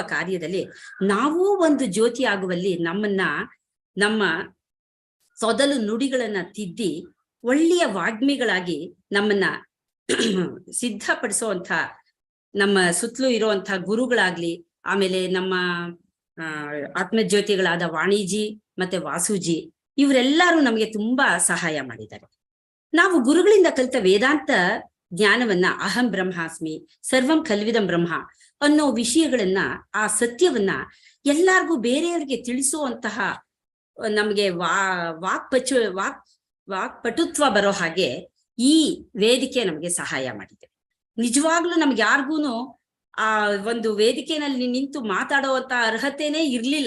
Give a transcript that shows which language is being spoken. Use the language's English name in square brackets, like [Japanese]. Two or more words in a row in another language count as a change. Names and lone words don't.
[Kannada] ಕಾರ್ಯದಲ್ಲಿ ನಾವೂ ಒಂದು ಜ್ಯೋತಿ ಆಗುವಲ್ಲಿ ನಮ್ಮ ಸೊದಲು ನುಡಿಗಳನ್ನ ತಿದ್ದಿ ಒಳ್ಳೆಯ ವಾಗ್ಮಿಗಳಾಗಿ ನಮ್ಮನ್ನ ಸಿದ್ಧಪಡಿಸುವಂತ ನಮ್ಮ ಸುತ್ತಲೂ ಇರುವಂತಹ ಗುರುಗಳಾಗ್ಲಿ, ಆಮೇಲೆ ನಮ್ಮ ಆತ್ಮಜ್ಯೋತಿಗಳಾದ ವಾಣಿಜಿ ಮತ್ತೆ ವಾಸುಜಿ ಇವರೆಲ್ಲರೂ ನಮಗೆ ತುಂಬಾ ಸಹಾಯ ಮಾಡಿದ್ದಾರೆ. ನಾವು ಗುರುಗಳಿಂದ ಕಲಿತ ವೇದಾಂತ ಜ್ಞಾನವನ್ನ [Sanskrit] ಅಹಂ ಬ್ರಹ್ಮಾಸ್ಮಿ, ಸರ್ವಂ ಕಲ್ವಿದಂ ಬ್ರಹ್ಮ [Kannada] ಅನ್ನೋ ವಿಷಯಗಳನ್ನ, ಆ ಸತ್ಯವನ್ನ ಎಲ್ಲಾರ್ಗೂ ಬೇರೆಯವರಿಗೆ ತಿಳಿಸುವಂತಹ ನಮಗೆ ವಾಕ್ಪಟುತ್ವ ಬರೋ ಹಾಗೆ ಈ ವೇದಿಕೆ ನಮಗೆ ಸಹಾಯ ಮಾಡಿದೆ. ನಿಜವಾಗ್ಲೂ ನಮ್ಗೆ ಯಾರಿಗೂನು ಆ ಒಂದು ವೇದಿಕೆಯಲ್ಲಿ ನಿಂತು ಮಾತಾಡುವಂತ ಅರ್ಹತೆನೇ ಇರ್ಲಿಲ್ಲ.